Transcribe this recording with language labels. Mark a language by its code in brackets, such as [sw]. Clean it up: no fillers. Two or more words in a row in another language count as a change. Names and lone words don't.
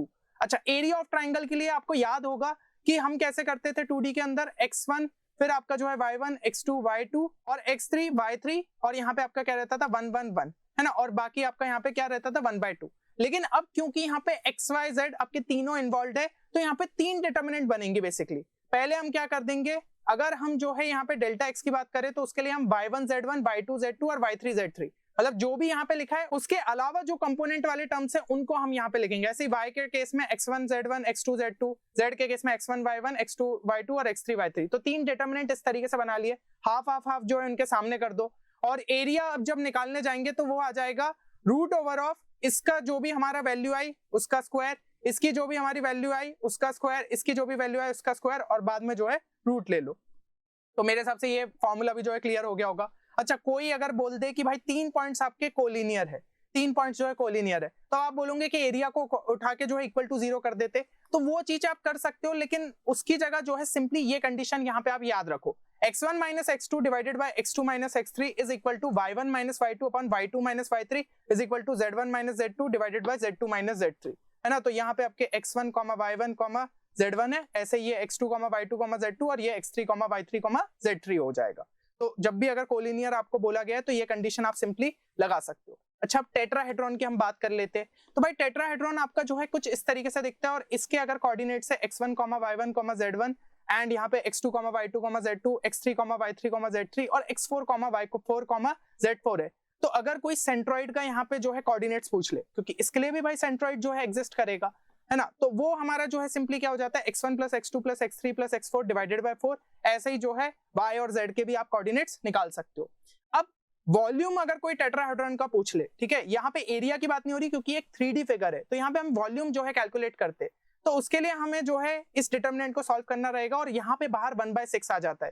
[hi] अच्छा, [en] area of triangle [hi] के लिए आपको याद होगा कि हम कैसे करते थे 2D के अंदर, x1 फिर आपका जो है y1 x2 y2 और x3 y3 और यहाँ पे आपका क्या रहता था 1 1 1, है ना, और बाकी आपका यहाँ पे क्या रहता था 1/2। लेकिन अब क्योंकि यहाँ पे x y z आपके तीनों इन्वॉल्व है तो यहाँ पे 3 डिटर्मिनेंट बनेंगे बेसिकली। पहले हम क्या कर देंगे, अगर हम जो है यहाँ पे डेल्टा x की बात करें तो उसके लिए हम y1 z1 y2 z2 और y3 z3, मतलब जो भी यहाँ पे लिखा है उसके अलावा जो कंपोनेंट वाले टर्म्स है उनको हम यहाँ पे लिखेंगे। ऐसे ही y के केस में x1 z1 x2 z2, z के केस में x1 y1 x2 y2 और x3 y3। तो 3 डिटर्मिनेंट इस तरीके से बना लिए, हाफ हाफ हाफ जो है उनके सामने कर दो और एरिया अब जब निकालने जाएंगे तो वो आ जाएगा [en] root over of [hi] इसका जो भी हमारा वैल्यू आई उसका स्क्वायर, इसकी जो भी हमारी वैल्यू आई उसका स्क्वायर, इसकी जो भी वैल्यू आई उसका स्क्वायर, और बाद में जो है रूट ले लो। तो मेरे हिसाब से ये फॉर्मूला भी जो है क्लियर हो गया होगा। अच्छा, कोई अगर बोल दे कि भाई 3 पॉइंट्स आपके कोलिनियर है, 3 पॉइंट्स जो है कोलिनियर है, तो आप बोलोगे कि एरिया को उठा के जो है [en] equal to [hi] 0 कर देते, तो वो चीज आप कर सकते हो, लेकिन उसकी जगह जो है सिंपली ये कंडीशन यहाँ पे आप याद रखो, [en] x1 minus x2 divided by x2 minus x3 is equal to y1 minus y2 upon y2 minus y3 is equal to z1 minus z2 divided by z2 minus z3, [hi] है ना। तो यहाँ पे आपके x1, y1, z1 है, ऐसे ये x2, y2, z2 और ये x3, y3, z3 हो जाएगा। तो जब भी अगर कोलिनियर आपको बोला गया है तो ये कंडीशन आप सिंपली लगा सकते हो। अच्छा, अब टेट्राहेड्रॉन की हम बात कर लेते हैं। तो भाई टेट्राहेड्रॉन आपका जो है कुछ इस तरीके से दिखता है, और इसके अगर कोऑर्डिनेट्स है x1, y1, z1 एंड यहाँ पे x2, y2, z2, x3, y3, z3 और x4, y4, z4 है। तो अगर कोई सेंट्रॉइड का यहाँ पे जो है कोऑर्डिनेट्स पूछ ले, क्योंकि इसके लिए भी भाई सेंट्रॉइड जो है एग्जिस्ट करेगा, है ना, तो वो हमारा जो है सिंपली क्या हो जाता है x1 प्लस x2 प्लस x3 प्लस x4 [en] divided by [hi] 4। ऐसे ही जो है y और z के भी आप कोऑर्डिनेट्स निकाल सकते हो। अब वॉल्यूम अगर कोई टेट्राहेड्रॉन का पूछ ले, ठीक है, यहाँ पे एरिया की बात नहीं हो रही क्योंकि एक 3D फिगर है, तो यहाँ पे हम वॉल्यूम जो है कैलकुलेट करते, तो उसके लिए हमें जो है इस डिटरमिनेंट को सॉल्व करना रहेगा, और यहाँ पे बाहर 1/6 आ जाता है।